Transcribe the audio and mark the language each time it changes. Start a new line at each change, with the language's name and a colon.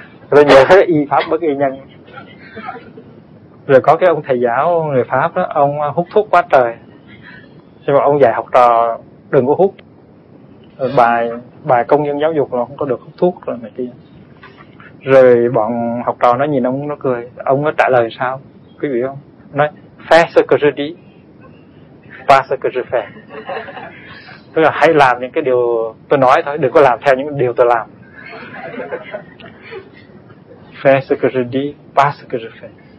Vietnamese: Rồi nhớ cái y pháp bất y nhân. Rồi có cái ông thầy giáo người Pháp đó, ông hút thuốc quá trời. Nhưng mà ông dạy học trò đừng có hút. Bài công nhân giáo dục là không có được hút thuốc rồi này kia. Rồi bọn học trò nó nhìn ông, nó cười. Ông nó trả lời sao quý vị không?
French: Nói fais ce que je dis, pas ce que je fais.
Vietnamese: Tức là hãy làm những cái điều tôi nói thôi, đừng có làm theo những điều tôi làm.
French: Fais ce que je dis, pas ce que je fais.